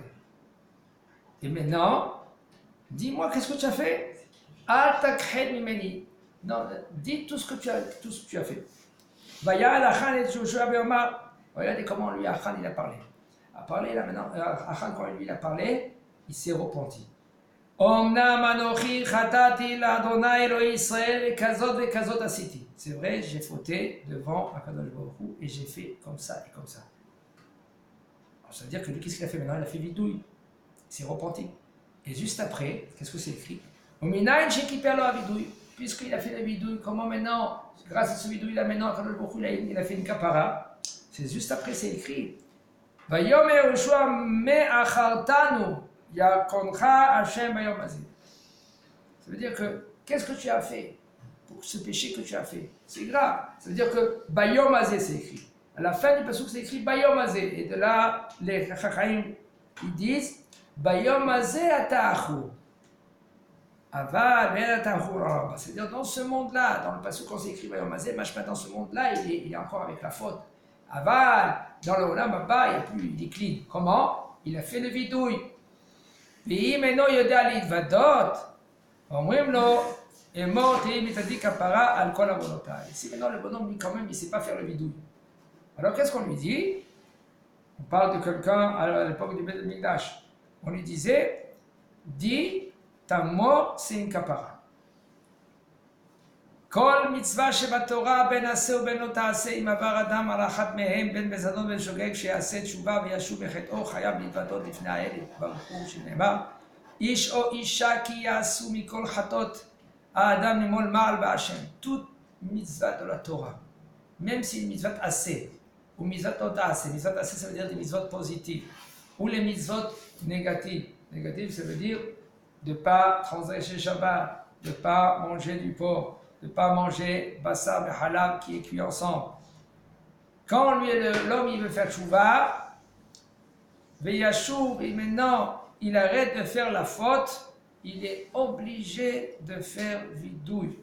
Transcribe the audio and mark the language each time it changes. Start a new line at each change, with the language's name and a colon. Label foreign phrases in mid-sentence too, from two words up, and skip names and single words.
French: Et maintenant, dis-moi qu'est-ce que tu as fait?
Hebrew: אל תכחד ממני.
French: Non, dis tout ce que tu as fait.
Hebrew: ויען עכן את יהושע ויאמר.
French: Regardez comment lui, Achan, il a parlé. Là maintenant, Achan, quand lui il a parlé, il s'est repenti.
Hebrew: אמנם אנכי חטאתי לה' אלהי ישראל וכזאת וכזאת עשיתי.
French: C'est vrai, j'ai fauté devant Akadosh Baruch Hu et j'ai fait comme ça et comme ça. Alors, ça veut dire que lui, qu'est-ce qu'il a fait maintenant? Il a fait vidouille. Il s'est repenti. Et juste après, qu'est-ce que c'est écrit?
Hebrew: ומניין שכיפר לו הוידוי.
French: Puisqu'il a fait la vidouille, comment maintenant, grâce à ce vidouille là maintenant,
Hebrew: הקדוש ברוך הוא,
French: il a fait une kapara. C'est juste après, c'est écrit.
Hebrew: ויאמר יהושע מה עכרתנו. יעכרך ה' ביום הזה.
French: Ça veut dire que, qu'est-ce que tu as fait pour ce péché que tu as fait? C'est grave. Ça veut dire que
Hebrew: ביום הזה,
French: c'est écrit. À la fin du pasuk, c'est écrit
Hebrew: ביום הזה.
French: Et de là, les Chachamim, ils disent
Hebrew: ביום הזה אתה עכור. אבל ואתה עכור.
French: C'est-à-dire, dans ce monde-là, dans le pasuk, quand c'est écrit
Hebrew: ביום הזה,
French: Mashma, dans ce monde-là, il est encore avec la faute. Aval, dans le
Hebrew: עולם הבא,
French: il n'y a plus, il est clean. Comment? Il a fait le vidouille.
Hebrew: ואם אינו יודע להתוודות, אומרים לו, אמור תהי מתתי כפרה על כל עוונותיי.
French: Si maintenant le bonhomme, lui, quand même, il ne sait pas faire le vidouille. Alors qu'est-ce qu'on lui dit? On parle de quelqu'un à l'époque du
Hebrew: בית מקדש.
French: On lui disait, dis, ta mort, c'est une kapara.
Hebrew: כל מצווה שבתורה בין עשה ובין לא תעשה אם עבר אדם על אחת מהם בין בזדון ובין שוגג שיעשה תשובה וישוב מחטאו חייב להתוודות לפני האל ברוך הוא שנאמר איש או אישה כי יעשו מכל חטאות האדם למול מעל בהשם.
French: toute mitzvah de la Torah, même si une
Hebrew: מצוות עשה
French: ou mitzvah
Hebrew: לא תעשה, מצוות עשה
French: ça veut dire des mitzvot positives ou les mitzvot négatives. Négatif ça veut dire de ne pas transgresser Shabbat, de ne pas manger du porc, de ne pas manger
Hebrew: בשר וחלב
French: qui est cuit ensemble. Quand lui, l'homme il veut faire
Hebrew: תשובה וישוב,
French: et maintenant il arrête de faire la faute, il est obligé de faire vidouille.